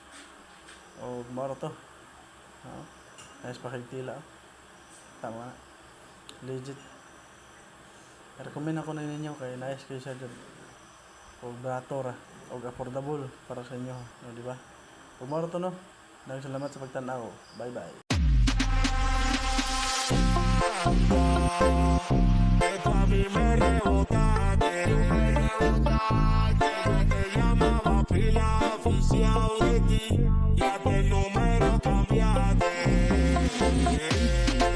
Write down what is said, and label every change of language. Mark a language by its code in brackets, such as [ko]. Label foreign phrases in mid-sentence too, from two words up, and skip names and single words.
[ceb] O maro to. Nice pa kay tila. Tama na. Legit. I-recommend ako na ninyo kay nice kay siya dyan. O barato ra. O affordable para sa inyo. O diba? O maro to no. Daghang salamat sa pagtanaw. [en] Bye bye. [es] A mí me rebotaste, te llamaba pila oficial de ti, ya que el número cambiaste.